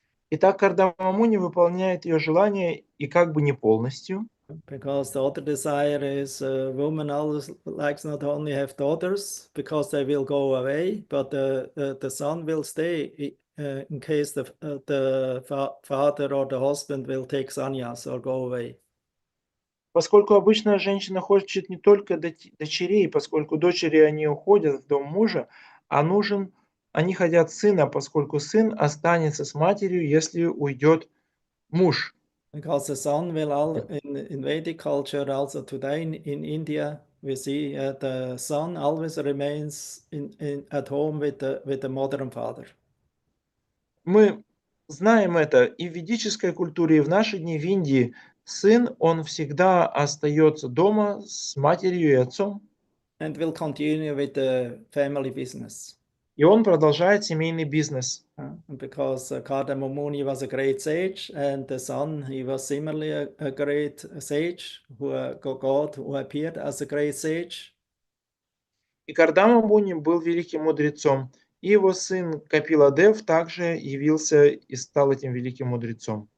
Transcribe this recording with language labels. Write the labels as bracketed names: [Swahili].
[Russian] Итак, Кардама Муни выполняет ее желание и как бы не полностью. [English] Because the other desire is woman always likes not only have daughters because they will go away, but the son will stay in case the father or the husband will take sannyas or go away. [Russian] Поскольку обычно женщина хочет не только дочерей, поскольку дочери они уходят в дом мужа, а они хотят сына, поскольку сын останется с матерью, если уйдет муж. [English] Because the son will in Vedic culture also today in India we see the son always remains at home with the mother and father. [Russian] Мы знаем это и в ведической культуре, и в наши дни в Индии. Сын, он всегда остается дома с матерью и отцом. [English] And will continue with the family business. [Russian] И он продолжает семейный бизнес. [English] Because Kardama Muni was a great sage, and the son, he was similarly a great sage, God who appeared as a great sage. [Russian] И Кардама Муни был великим мудрецом, и его сын Капиладев также явился и стал этим великим мудрецом.